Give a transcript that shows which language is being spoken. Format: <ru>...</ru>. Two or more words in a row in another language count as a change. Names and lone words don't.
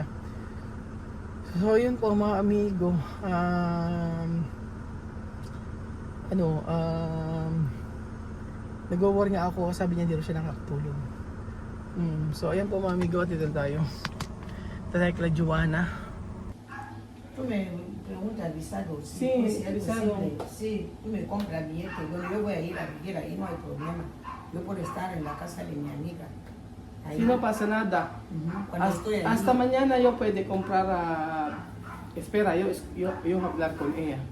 <tl>So yun po mga amigo, nag-worry nga ako, sabi niya hindi rin siya nakakatulog. So ayan po mga amigo, dito tayo. Tatay kila Joanna.</tl> <es>Tú me preguntas visado, Sí, si es visado. posible. Sí, tú me compras billete. Bueno, yo voy a ir a vivir ahí, no hay problema. Yo por estar en la casa de mi amiga. Ahí. Si no pasa nada. Cuando estoy ahí. Hasta mañana yo puede comprar espera, yo hablar con ella.</es>